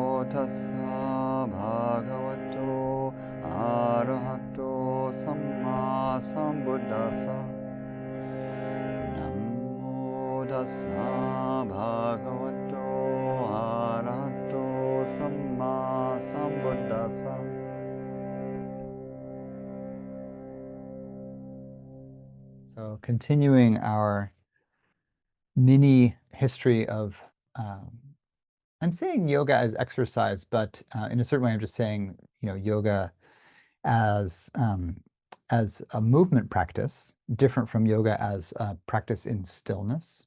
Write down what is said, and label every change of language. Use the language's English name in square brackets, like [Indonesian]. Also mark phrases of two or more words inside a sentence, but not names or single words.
[Pali] tassa bhagavato arahato samma sambuddhassa. Namo tassa bhagavato arahato samma sambuddhassa. [English] So continuing our mini history of I'm saying yoga as exercise, but in a certain way, I'm just saying, yoga as a movement practice, different from yoga as a practice in stillness.